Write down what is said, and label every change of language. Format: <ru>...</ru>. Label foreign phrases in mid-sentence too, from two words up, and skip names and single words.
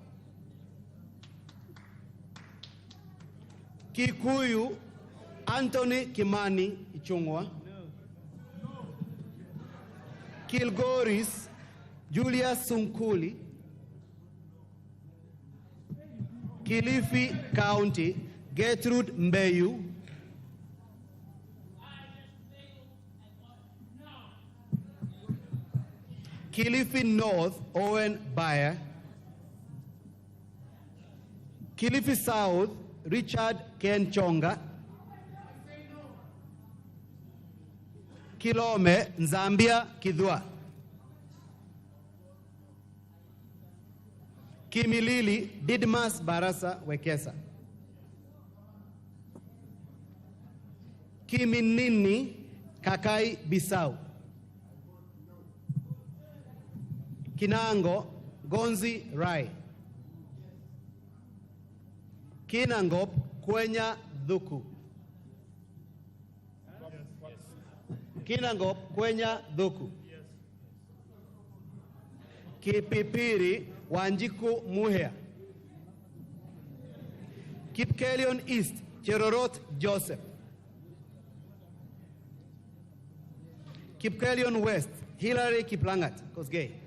<en>Kikuyu Anthony Kimani Ichungwa, Kilgoris Julius Sunkuli, Kilifi County Gertrude Mbeyu, Kilifi North Owen Bayer, Kilifi South Richard Ken Chonga, Kilome Nzambia Kidwa, Kimilili Didmas Barasa Wekesa, Kiminini Kakai Bisau, Kinango Gonzi Rai, Kinangop Kwenya Dhuku, Kinangop Kwenya Dhuku, Kipipiri Wanjiku Muhea, Kipkelion East Cherorot Joseph, Kipkelion West Hillary Kiplangat Kosgei,</en>